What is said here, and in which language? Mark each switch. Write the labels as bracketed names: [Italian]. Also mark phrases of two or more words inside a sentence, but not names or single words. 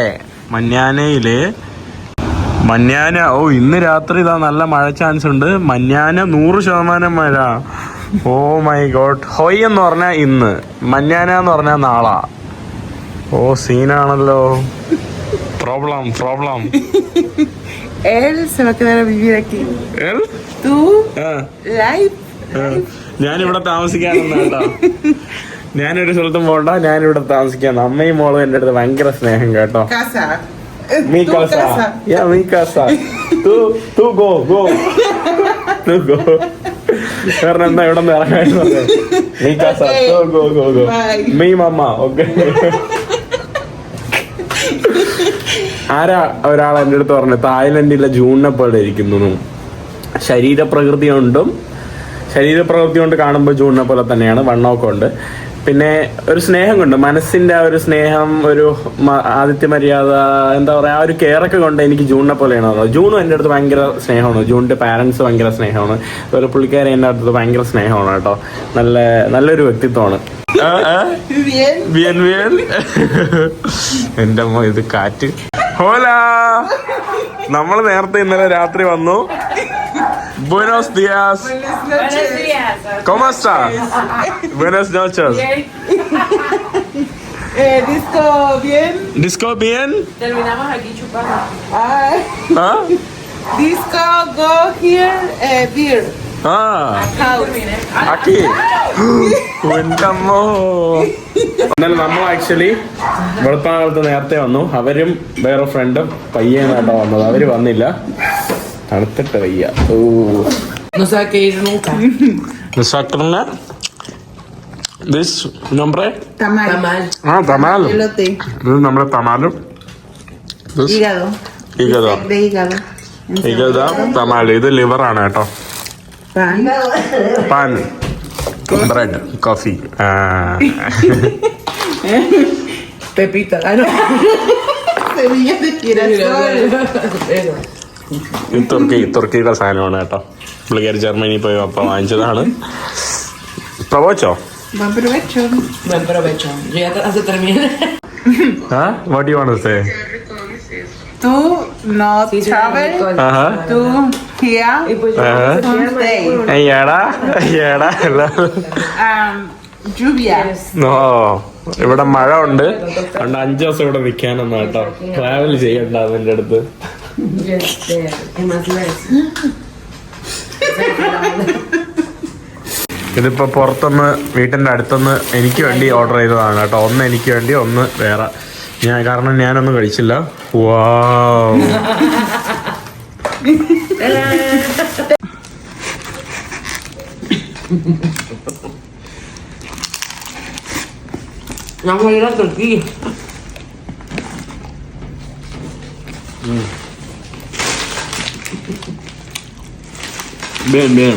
[Malayalam] മഞ്ഞാനയില് ഇന്ന് രാത്രി നല്ല മഴ ചാൻസ് ഉണ്ട്. മഞ്ഞാന 100% മഴ. [English] Oh my God. [Malayalam] ഹൊയ് എന്ന് പറഞ്ഞാൽ ഇന്ന്, മഞ്ഞാന എന്ന് പറഞ്ഞാൽ നാളെ. ഓ സീനാണല്ലോ. പ്രോബ്ലം. [Spanish] Él se va a quedar a vivir aquí. Tú, [English] life. [Malayalam] ഞാനിവിടെ താമസിക്കാനെന്നാ കേട്ടോ. ഞാനൊരു സ്ഥലത്തും പോകണ്ട, ഞാനിവിടെ താമസിക്കാന്ന്. അമ്മയും മോളും എൻ്റെ അടുത്ത് ഭയങ്കര സ്നേഹം കേട്ടോ. [Spanish] Casa. Mi Tu casa. casa. Yeah, mi casa. Tú go. [Malayalam] കാരണം എന്താ ഇവിടെ നിന്ന് ഇറങ്ങാൻ പറഞ്ഞത്. [Spanish] Mi casa. Go. [English] Bye. [Spanish] Mi mamá. [English] Okay. [Malayalam] ആരാ ഒരാൾ എൻ്റെ അടുത്ത് പറഞ്ഞു തായ്ലൻഡിലെ ജൂണിനെ പോലെ ഇരിക്കുന്നു. ശരീരപ്രകൃതി കൊണ്ട് കാണുമ്പോൾ ജൂണിനെ പോലെ തന്നെയാണ്. വണ്ണമൊക്കെ ഉണ്ട്. പിന്നെ ഒരു സ്നേഹം കൊണ്ട്, മനസ്സിന്റെ ആ ഒരു സ്നേഹം, ഒരു ആതിഥ്യ മര്യാദ, എന്താ പറയാ, ആ ഒരു കെയറൊക്കെ കൊണ്ട് എനിക്ക് ജൂണിനെ പോലെയാണ്. ജൂണും എൻ്റെ അടുത്ത് ഭയങ്കര സ്നേഹമാണ്. ജൂണിന്റെ പാരന്റ്സ് ഭയങ്കര സ്നേഹമാണ്. അതുപോലെ പുള്ളിക്കാരെ എൻ്റെ അടുത്ത് ഭയങ്കര സ്നേഹമാണ് കേട്ടോ. നല്ലൊരു വ്യക്തിത്വമാണ്. Bien. എന്റെ അമ്മ ഇത് കാറ്റ്. ഹോലാ, നമ്മൾ നേരത്തെ ഇന്നലെ രാത്രി വന്നു. [Spanish] Buenos días. ¿Cómo estás? Buenas noches. Disco bien. Terminamos aquí chupando. ¿Ah? Disco, [English] go here, beer. [Spanish] Aquí. [Malayalam] എന്നാലും നമ്മൾ ആക്ച്വലി വെളുപ്പാകാലത്ത് നേരത്തെ വന്നു. അവരും വേറെ ഫ്രണ്ടും പയ്യനായിട്ടോ വന്നത്. അവര് വന്നില്ല, തണുത്തിട്ട് വയ്യ. [Spanish] No se va a ir nunca. This nombre? Tamal. Tamal. Elote. [Malayalam] ഇത് നമ്മുടെ തമാലും. [Spanish] Hígado. Hígado. De hígado. Hígado, tamal. [Malayalam] ഇത് ലിവറാണ് കേട്ടോ. [Spanish] Pan. [English] Bread. Coffee. [Spanish] Pepita. No. Semillas de girasol. [Malayalam] തുർക്കിയുടെ സാധനമാണ് കേട്ടോ. പുള്ളിക്കാരി ജർമ്മനി പോയി അപ്പം വാങ്ങിച്ചതാണ്. പ്രവോച്ചോ? [Spanish] Buen provecho. Buen provecho. Yo ya se termina. [English] What do you want to say? [Spanish] Tú no travel. Tú here. [English] Stay. [Malayalam] ഏടാ [Spanish] lluvia. [Malayalam] ഓ ഇവിടെ മഴ ഉണ്ട് അതുകൊണ്ട് 5 ദിവസം ഇവിടെ നിൽക്കാനൊന്നും കേട്ടോ ട്രാവൽ ചെയ്യണ്ട അതിന്റെ അടുത്ത്. [Spanish] ¿Qué más lees? [Malayalam] ഇതിപ്പോ പുറത്തുനിന്ന് വീട്ടിന്റെ അടുത്തുനിന്ന് എനിക്ക് വേണ്ടി ഓർഡർ ചെയ്തതാണ് കേട്ടോ. ഒന്ന് എനിക്ക് വേണ്ടി ഒന്ന് വേറെ കാരണം ഞാനൊന്നും കഴിച്ചില്ല. വാവ് [Spanish] Vamos a ir a Turquía. bien bien.